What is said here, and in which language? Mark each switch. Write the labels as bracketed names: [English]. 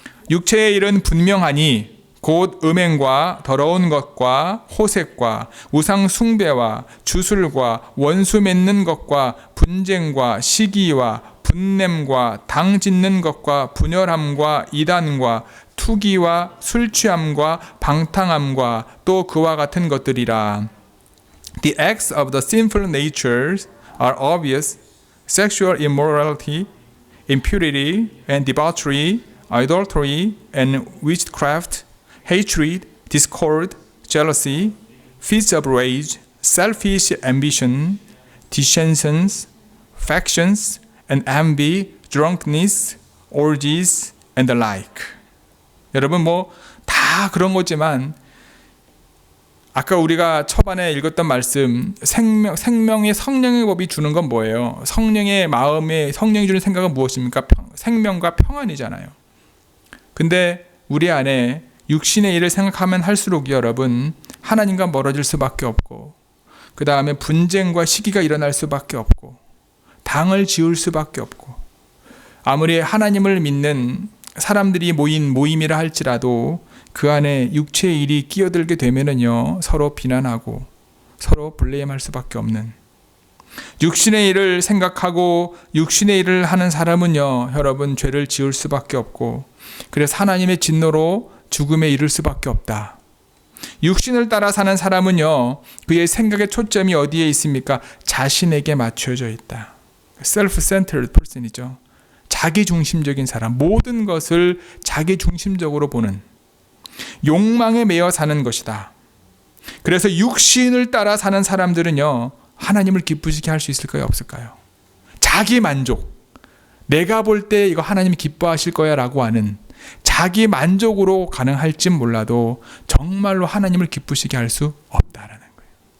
[Korean] 육체의 일은 분명하니 곧 음행과 더러운 것과 호색과 우상 숭배와 주술과 원수 맺는 것과 분쟁과 시기와 분냄과 당 짓는 것과 분열함과 이단과 투기와 술 취함과 방탕함과 또 그와 같은 것들이라. [English] The acts of the sinful natures are obvious: sexual immorality, impurity and debauchery, idolatry and witchcraft, hatred, discord, jealousy, fits of rage, selfish ambition, dissensions, factions, and envy, drunkenness, orgies, and the like. [Korean] 여러분 다 그런 거지만 아까 우리가 초반에 읽었던 말씀, 생명의 성령의 법이 주는 건 뭐예요? 성령의 마음에 성령이 주는 생각은 무엇입니까? 생명과 평안이잖아요. 근데 우리 안에 육신의 일을 생각하면 할수록 여러분, 하나님과 멀어질 수밖에 없고, 그 다음에 분쟁과 시기가 일어날 수밖에 없고, 당을 지을 수밖에 없고, 아무리 하나님을 믿는 사람들이 모인 모임이라 할지라도 그 안에 육체의 일이 끼어들게 되면은요, 서로 비난하고 서로 블레임할 수밖에 없는, 육신의 일을 생각하고 육신의 일을 하는 사람은요, 여러분 죄를 지을 수밖에 없고, 그래서 하나님의 진노로 죽음에 이를 수밖에 없다. 육신을 따라 사는 사람은요, 그의 생각의 초점이 어디에 있습니까? 자신에게 맞춰져 있다. [English] self-centered person이죠. [Korean] 자기중심적인 사람, 모든 것을 자기중심적으로 보는, 욕망에 매여 사는 것이다. 그래서 육신을 따라 사는 사람들은요, 하나님을 기쁘시게 할 수 있을까요? 없을까요? 자기 만족, 내가 볼 때 이거 하나님이 기뻐하실 거야 라고 하는 자기 만족으로 가능할지 몰라도 정말로 하나님을 기쁘시게 할 수 없다라는 거예요.